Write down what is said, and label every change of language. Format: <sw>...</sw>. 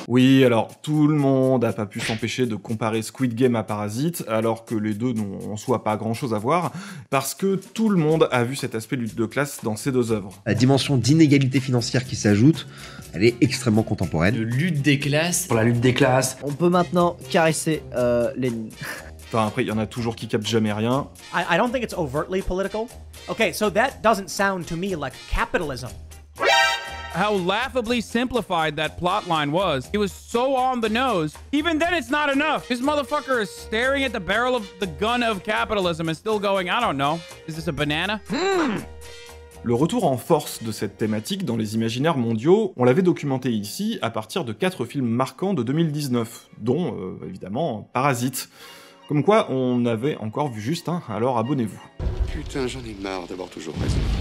<fr>Oui, alors, tout le monde a pas pu s'empêcher de comparer Squid Game à Parasite, alors que les deux n'ont en soi pas grand-chose à voir, parce que tout le monde a vu cet aspect lutte de classe dans ces deux œuvres. La dimension d'inégalité financière qui s'ajoute, elle est extrêmement contemporaine. De lutte des classes. Pour la lutte des classes. On peut maintenant caresser Lénine. Enfin, après, il y en a toujours qui captent jamais rien.</fr> <en>I don't think it's overtly political. Okay, so that doesn't sound to me like capitalism. How laughably simplified that plotline was. It was so on the nose. Even then, it's not enough. This motherfucker is staring at the barrel of the gun of capitalism and still going, I don't know, is this a banana?</en> <fr>Le retour en force de cette thématique dans les imaginaires mondiaux, on l'avait documenté ici à partir de 4 films marquants de 2019, dont, évidemment, Parasite. Comme quoi, on avait encore vu juste un, alors abonnez-vous. Putain, j'en ai marre d'avoir toujours raison.</fr>